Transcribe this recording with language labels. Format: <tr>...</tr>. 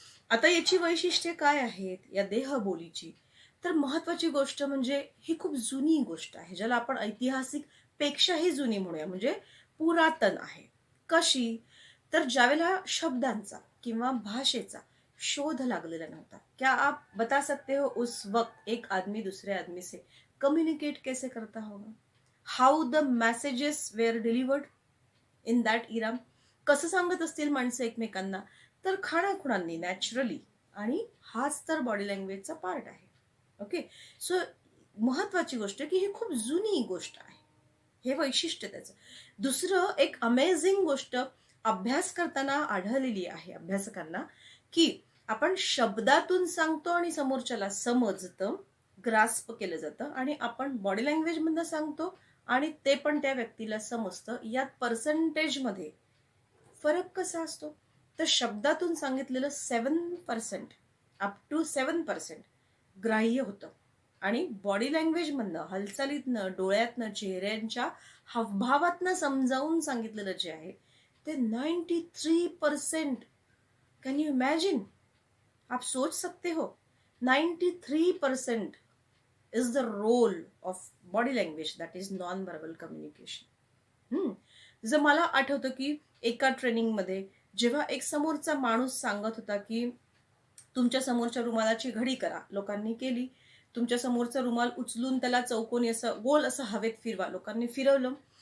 <mr>आता याची वैशिष्ट्ये काय आहेत या देहबोलीची. तर महत्वाची गोष्ट म्हणजे ही खूप जुनी गोष्ट आहे ज्याला आपण ऐतिहासिक पेक्षाही जुनी म्हणूया, म्हणजे पुरातन आहे. कशी तर ज्यावेळेला शब्दांचा किंवा भाषेचा शोध लागलेला नव्हता.</mr> <hi>क्या आप बता सकते हो उस वक्त एक आदमी दूसरे आदमी से कम्युनिकेट कैसे करता होगा,</hi> <en>How the messages were delivered in that era.</en> <mr>कसं सांगत असतील माणसं एकमेकांना, तर खाणाखुणांनी नॅचरली. आणि हाच तर बॉडी लँग्वेजचा पार्ट आहे. ओके. सो महत्वाची गोष्ट की ही खूप जुनी गोष्ट आहे, हे वैशिष्ट्य त्याचं. दुसरं एक अमेझिंग गोष्ट अभ्यास करताना आढळलेली आहे अभ्यासकांना की आपण शब्दातून सांगतो आणि समोरच्याला समजतं, ग्रास्प केलं जातं, आणि आपण बॉडी लँग्वेज मधनं सांगतो आणि ते पण त्या व्यक्तीला समजतं. यात पर्सेंटेजमध्ये फरक कसा असतो तर शब्दातून सांगितलेलं 7% अप टू 7% ग्राह्य होतं आणि बॉडी लँग्वेज मधनं, हालचालीतनं, डोळ्यातनं, चेहऱ्यांच्या हावभावातनं समजावून सांगितलेलं जे आहे ते 93%.</mr> <en>can you imagine,</en> <hi>आप सोच सकते हो 93%</hi> <en>Is the role of body language, that is non verbal communication.</en> <mr>जर मला आठवतं की एका ट्रेनिंगमध्ये जेव्हा एक समोरचा माणूस सांगत होता की तुमच्या समोरच्या रुमालाची घडी करा, लोकांनी केली. तुमच्या समोरचा रुमाल उचलून त्याला चौकोनी असं गोल असं हवेत फिरवा, लोकांनी फिरवलं.</mr>